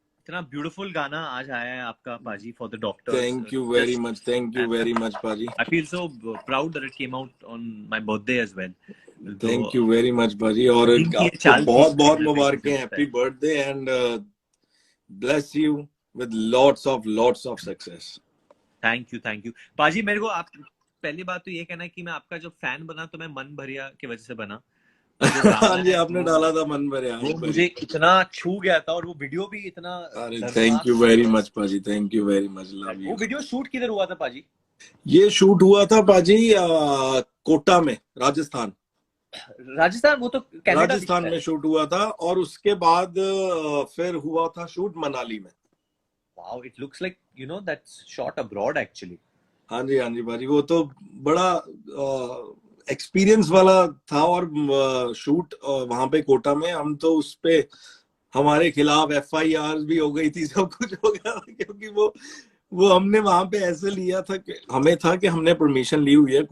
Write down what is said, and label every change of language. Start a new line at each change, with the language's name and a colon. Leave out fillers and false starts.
Hindi: इतना beautiful गाना आज आया है आपका, Paji,
English: for the doctors. Thank you very much. Thank you very much, Paji. I feel so proud that it came out on my birthday as well. Thank you very much, Paji.
Hindi: और आपको बहुत-बहुत मुबारकें.
English: Happy birthday and bless you with lots of success. Thank you.
Hindi: Paji, मेरे को आप पहली बात तो ये कहना है कि मैं आपका जो फैन बना तो मैं मन भरिया की वजह से बना. हाँ जी, आपने डाला था मन भरिया. वो मुझे इतना छू गया था और वो वीडियो भी इतना.
English: Thank you very much, Paji. Thank you very much. Love you.
Hindi: वो वीडियो शूट किधर हुआ था, Paji? ये शूट हुआ था, Paji, कोटा में, राजस्थान. वो तो कनाडा राजस्थान में शूट हुआ था और उसके बाद फिर हुआ था शूट मनाली में.
English: Wow, it looks like, that's shot abroad actually.
Hindi: हाँ जी Paji, वो तो बड़ा एक्सपीरियंस वाला था और शूट वहां पे कोटा में हम तो उस पे हमारे खिलाफ FIR भी हो गई थी, सब कुछ हो गया था क्योंकि वो हमने वहां पे ऐसे लिया था कि हमें था कि हमने परमिशन ली हुई है.